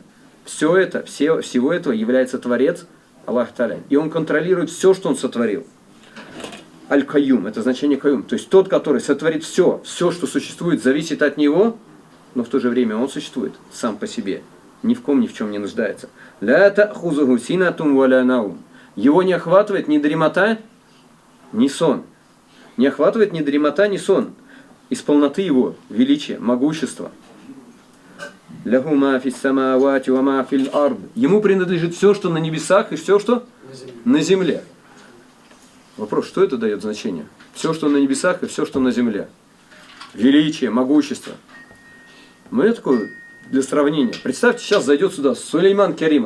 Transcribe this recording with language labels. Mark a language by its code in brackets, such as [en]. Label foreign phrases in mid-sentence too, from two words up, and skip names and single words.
[ru] Всего этого является Творец, [ar] الله تعالى. [ru] И Он контролирует все, что Он сотворил. Аль-Каюм, это значение Каюм. То есть тот, который сотворит все, что существует, зависит от Него, но в то же время Он существует сам по себе. Ни в ком, ни в чем не нуждается. [ar] لا تأخذه سنة ولا نوم. [ru] Его не охватывает ни дремота, ни сон. Не охватывает ни дремота, ни сон. Из полноты Его величия, могущества. [ar] له ما في السماوات وما في الأرض. [ru] Ему принадлежит все, что на небесах, и все, что на земле. Вопрос, что это дает значение? Все, что на небесах, и все, что на земле. Величие, могущество. Ну, я такой, для сравнения. Представьте, сейчас зайдет сюда Сулейман Керимов.